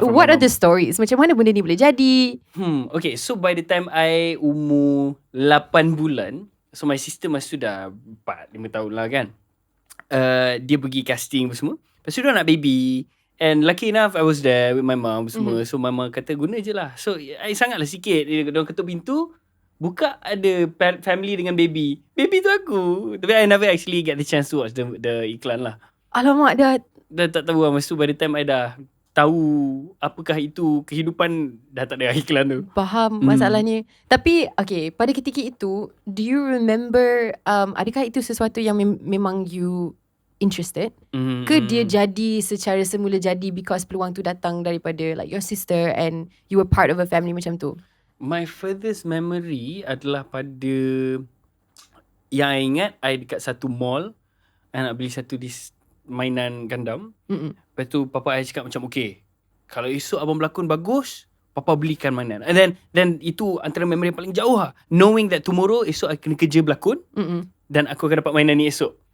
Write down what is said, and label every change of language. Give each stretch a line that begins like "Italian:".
English: What are the stories?
Malay: Macam mana benda ni boleh jadi?
English: Okay, so by the time I
Malay: umur 8 bulan,
English: so my sister
Malay: masa tu dah 4-5 tahun lah kan. Dia pergi casting semua. Lepas tu dia nak baby.
English: And lucky enough I was there with my mom
Malay: semua. So mama kata guna je lah. So I sangatlah sikit. Dia ketuk pintu, buka ada family dengan baby. Baby tu aku. Tapi
English: I never actually get the chance to watch the
Malay: iklan lah. Alamak, Dah tak tahu lah. Masa tu
English: by the time I
Malay: dah tahu apakah itu kehidupan, dah tak ada iklan tu. Faham masalahnya. Tapi okay, pada ketika itu,
English: do you remember
Malay: adakah itu sesuatu yang memang
English: you interested?
Malay: Ke dia jadi secara semula jadi
English: because
Malay: peluang tu datang daripada
English: like your sister and you were part of a family
Malay: macam tu?
English: My furthest memory
Malay: adalah pada yang I ingat, I dekat satu mall, I nak beli satu mainan Gundam. Lepas tu papa I cakap macam, okay, kalau esok abang berlakon bagus, papa belikan mainan.
English: And then
Malay: itu antara memory yang paling jauh lah.
English: Knowing that tomorrow
Malay: esok I kena kerja berlakon, dan aku akan dapat mainan ni esok.